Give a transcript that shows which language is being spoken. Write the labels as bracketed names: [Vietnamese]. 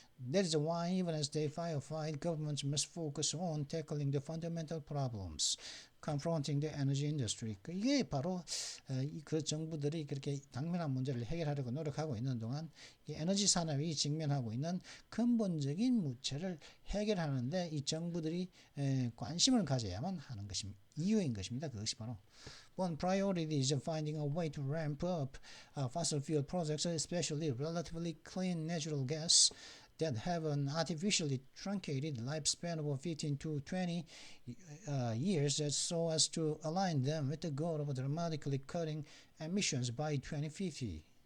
[English] That is why even as they firefight, governments must focus on tackling the fundamental problems confronting the energy industry. [Korean] 이게 바로 그 정부들이 그렇게 당면한 문제를 해결하려고 노력하고 있는 동안 이 에너지 산업이 직면하고 있는 근본적인 문제를 해결하는데 이 정부들이 관심을 가져야만 하는 것입니다. 이유인 것입니다. 그것이 바로 [English] One priority is finding a way to ramp up fossil fuel projects, especially relatively clean natural gas that have an artificially truncated lifespan of 15 to 20 years so as to align them with the goal of dramatically cutting emissions by 2050.